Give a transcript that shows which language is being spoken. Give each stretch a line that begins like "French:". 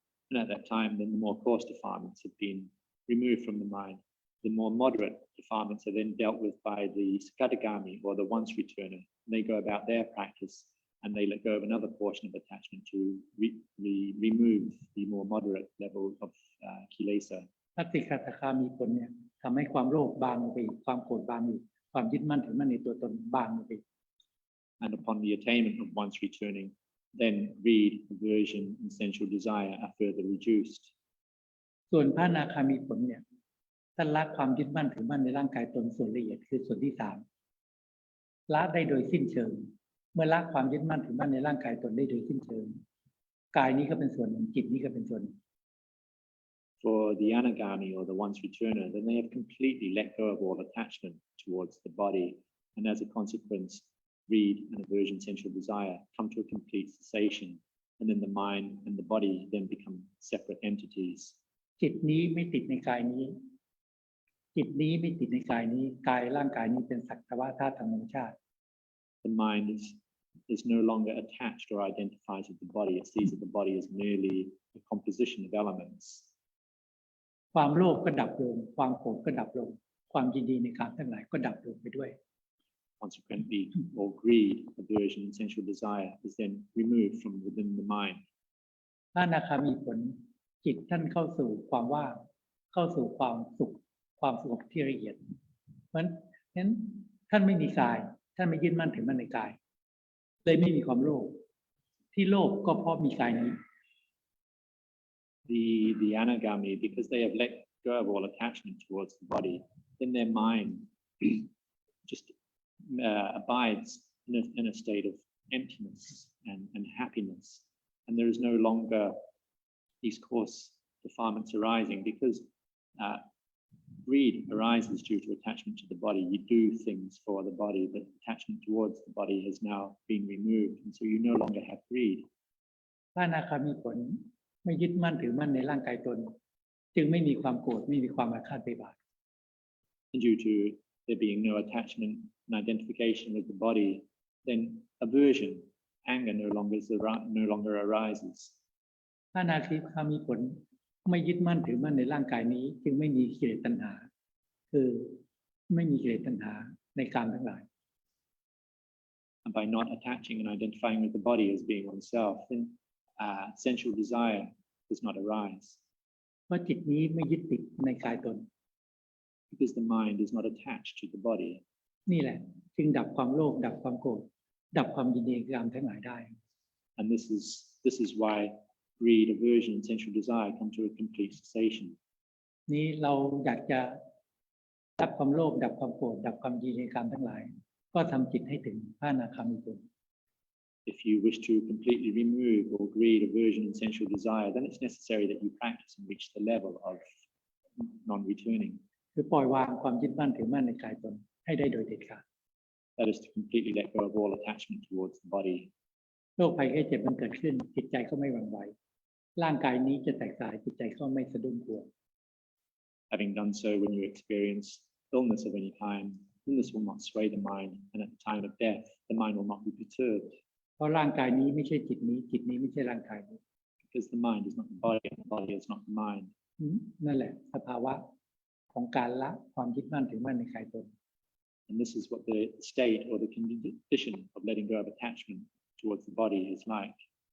English: And at that time, then the more coarse defilements have been removed from the mind. The more moderate defilements are then dealt with by the Sakadagami or the once returner. They go about their practice and they let go of another portion of attachment to remove the more moderate level of kilesa.
Thai: พระสกิทาคามีผลเนี่ยทำให้ความโลภบางลงไปความโกรธบางลงความยึดมั่นถือมั่นในตัวตนบางลงไป
English: And upon the attainment of once returning, then greed, aversion, and sensual desire are further reduced.
Thai: ส่วนพระอนาคามีผลเนี่ยท่านละความยึดมั่นถือมั่นในร่างกายตนส่วนละเอียดคือส่วนที่สามละได้โดยสิ้นเชิงเมื่อละความยึดมั่นถือมั่นในร่างกายตนได้โดยสิ้นเชิงกายนี้ก็เป็นส่วนหนึ่งจิตนี้ก็เป็นส่วน
English: For the anagami or the once returner, then they have completely let go of all attachment towards the body, and as a consequence, greed and aversion, sensual desire come to a complete cessation, and then the mind and the body then become separate entities.
Thai: จิตนี้ไม่ติดในกายนี้จิตนี้ไม่ติดในกายนี้กายร่างกายนี้เป็นสักแต่ว่าธาตุธรรมชาติ
English: The mind is no longer attached or identifies with the body. It sees that the body is merely a composition of elements.
Thai: ความโลภก็ดับลงความโกรธก็ดับลงความยินดีในการทั้งหลายก็ดับลงไปด้วย
English: Consequently, all greed, aversion, and sensual desire is then removed from within the mind.
Thai: ถ้าอนาคามีผลจิตท่านเข้าสู่ความว่างเข้าสู่ความสุขความสงบที่ละเอียดเพราะฉะนั้นท่านไม่มีกายท่านไม่ยึดมั่นถือมั่นในกายเลยไม่มีความโลภที่โลภก็เพราะมีกายนี้
English: The anagami, because they have let go of all attachment towards the body, then their mind just abides in a state of emptiness and happiness, and there is no longer these coarse defilements arising because greed arises due to attachment to the body. You do things for the body, but attachment towards the body has now been removed, and so you no longer have greed.
Thai: พระอนาคามีผลไม่ยึดมั่นถือมั่นในร่างกายตนจึงไม่มีความโกรธไม่มีความอาฆาตพยาบาท
English: And due to there being no attachment and identification with the body, then aversion, anger no longer arises.
Thai: พระอนาคามีผลไม่ยึดมั่นถือมั่นในร่างกายนี้จึงไม่มีกิเลสตัณหาคือไม่มีกิเลสตัณหาในกามทั้งหลาย
English: And by not attaching and identifying with the body as being oneself, then sensual desire does not arise.
Thai: เพราะจิตนี้ไม่ยึดติดในกายตน
English: Because the mind is not attached to the body.
Thai: นี่แหละจึงดับความโลภดับความโกรธดับความยินดีในกามทั้งหลายได้
English: And this is why greed, aversion, and sensual desire come to a complete cessation.
Thai: นี้เราอยากจะดับความโลภดับความโกรธดับความยินดีกรรมทั้งหลายก็ทำจิตให้ถึงพระอนาคามีผล
English: If you wish to completely remove all greed, aversion, and sensual desire, then it's necessary that you practice and reach the level of non-returning.
Thai: คือปล่อยวางความยึดมั่นถือมั่นในกายตนให้ได้โดยเด็ดขาด
English: That is to completely let go of all attachment towards the body.
Thai: โรคภัยไข้เจ็บมันเกิดขึ้นจิตใจก็ไม่หวั่นไหวร่างกายนี้จะแตกสลายจิตใจก็ไม่สะดุ้งกลัว
English: Having done so, when you experience illness of any kind, illness will not sway the mind, and at the time of death, the mind will not be perturbed.
Thai: เพราะร่างกายนี้ไม่ใช่จิตนี้จิตนี้ไม่ใช่ร่างกายนี้
English: Because the mind is not the body, and the body is not the mind.
Thai: นั่นแหละสภาวะของการละความยึดมั่นถือมั่นในกายตน
English: And this is what the state or the condition of letting go of attachment towards the body is like.